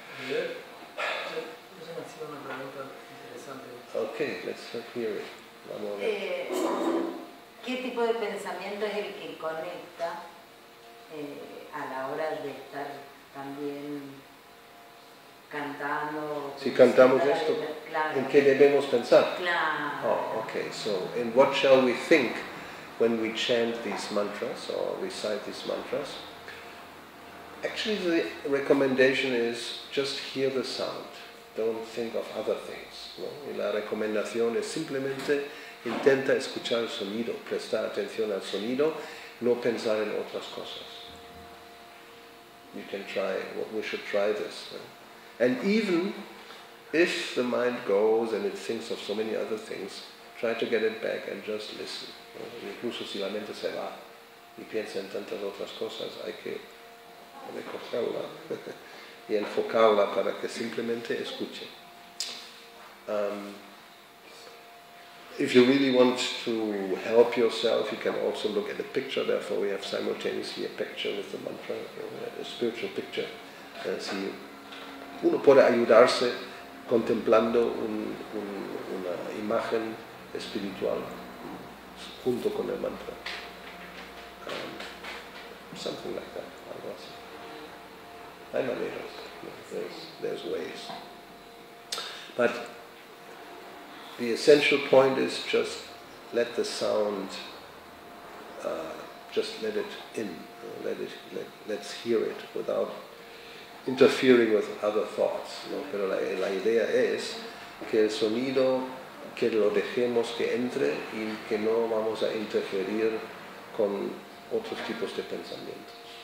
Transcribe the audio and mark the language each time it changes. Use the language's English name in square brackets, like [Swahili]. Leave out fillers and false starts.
[Spanish] Eso me ha sido una pregunta interesante. [English] Okay, let's hear it. [Spanish] Vamos a ver. ¿Qué tipo de pensamiento es el que conecta a la hora de estar también cantando? Si cantamos esto, claro. ¿en qué debemos pensar? Claro. [English] Oh, okay, so in what shall we think when we chant these mantras or recite these mantras? Actually, the recommendation is just hear the sound. Don't think of other things. [Spanish] ¿No? Y la recomendación es simplemente intenta escuchar el sonido, prestar atención al sonido, no pensar en otras cosas. [English] You can try, we should try this. [Spanish] ¿no? [English] And even if the mind goes and it thinks of so many other things, try to get it back and just listen. ¿no? [Spanish] Incluso si la mente se va, y piensa en tantas otras cosas, hay que recogerla y enfocarla para que simplemente escuche. [English] If you really want to help yourself, you can also look at the picture. Therefore, we have simultaneously a picture with the mantra, a spiritual picture. [Spanish] Si uno puede ayudarse contemplando una imagen espiritual junto con el mantra. [English] Something like that. [Spanish] Algo así. Hay maneras. [English] There's ways. But the essential point is just let the sound, just let it in. Let's hear it without interfering with other thoughts, [Spanish] ¿no? Pero la idea es que el sonido, que lo dejemos que entre y que no vamos a interferir con otros tipos de pensamientos.